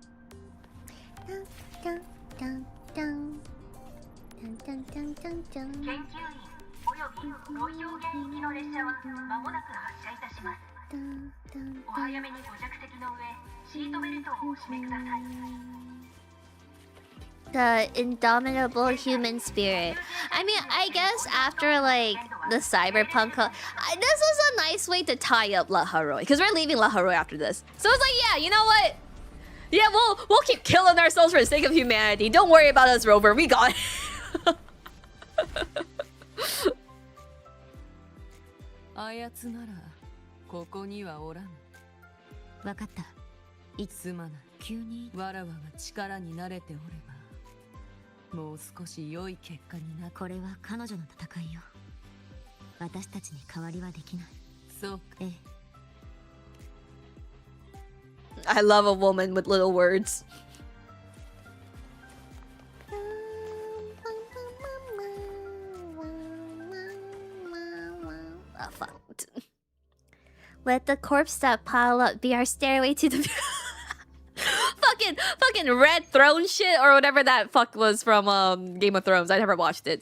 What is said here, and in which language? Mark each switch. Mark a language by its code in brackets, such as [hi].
[ja] タンタンタンタンタンタンタン。研究員およびロイオー現役の列車は間もなく発車いたします。お早めにご着席の上、シートベルトをお締めください。 [en] The indomitable human spirit. I mean, I guess after like the cyberpunk, this was a nice way to tie up La Haroy because we're leaving La Haroy after this. So it's like, yeah, you know what? Yeah, we'll keep killing ourselves for the sake of humanity. Don't worry about us, Rover. We got it. [ja] あやつならここにはおらぬ。わかった。すまない。急にわらわが力に慣れておればもう少し良い結果になる。これは彼女の戦いよ。私たちに代わりはできない。そうか。ええ。 [en] I love a woman with little words. Oh, fuck. Let the corpse that pile up be our stairway to the fucking red throne shit or whatever that fuck was from Game of Thrones. I never watched it.